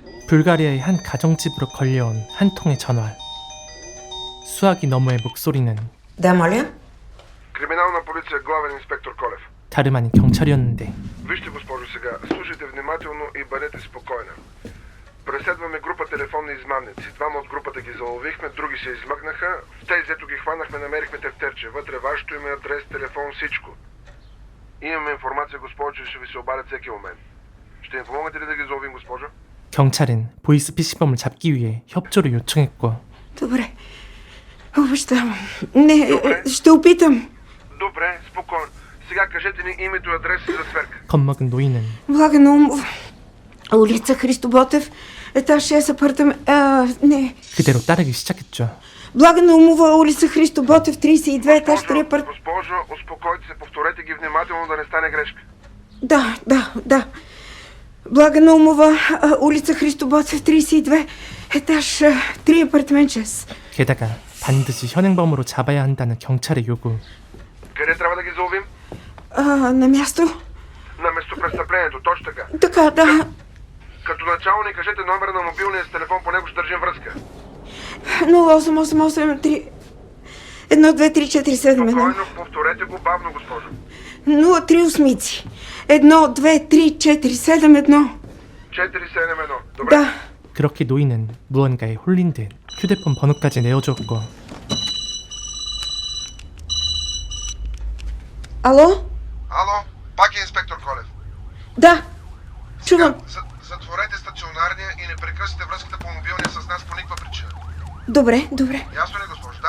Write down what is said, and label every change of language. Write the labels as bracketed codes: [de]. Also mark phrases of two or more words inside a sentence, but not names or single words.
[ko] 불가리아의 한 가정집으로 걸려온 한 통의 전화. 수화기 너머의 목소리는 [bg] Да, моля. Криминална полиция, главен инспектор Колев. [ko] 다름 아닌 경찰이었는데 [bg] Вижте, госпожо, сега. Слушайте внимателно и бъдете спокойна. Преследваме група телефонни измамници. Двама от групата ги заловихме, други се измъкнаха. В тези, ето ги хванахме, намерихме тефтерче. Вътре вашето име, адрес, телефон, всичко. Имаме информация, госпожо, че ще ви се обадят всеки момент. Ще им помогнете ли да ги заловим, госпожо? [ko] 경찰은 보이스피싱범을 잡기 위해 협조를 요청했고 [bg] Добре. Обещавам. Не, Добре. ще опитам. Добре, спокойно. Сега кажете ни името и адрес за сверка. [ko] 겁먹은 노인은 [bg] Блага Наумов. Улица Христо Ботев. Етаж 6, апартамент... не. [ko] 그대로 따르기 시작했죠. [bg] Блага Наумова, улица Христо Ботев, 32, етаж 3, апарт... Госпожо, успокойте се, повторете ги внимателно, да не стане грешка. Да. Блага Наумова, улица Христо Ботев, 32, етаж 3, апартамент 6. [ko] 게다가 반드시 현행범으로 잡아야 한다는 경찰의 요구. [bg] Къде трябва да ги заловим? На място? На местопрестъплението, точно така. Така, да. Като начало ни кажете номера на мобилния с телефон, по него ще държим връзка. 0888 12347. Спокойно, повторете го бавно, госпожо. 03 12347. 471. Добре. Да. [ko] 그렇게 노인은 무언가에 홀린 듯 휴대폰 번호까지 내어줬고 [bg] Алло? Ало, пак е инспектор Колев. Да. Чувам. Затворете стационарния и не прекъсвайте връзката по мобилния с нас по никаква причина. Добре. Ясно ли, госпожо, да?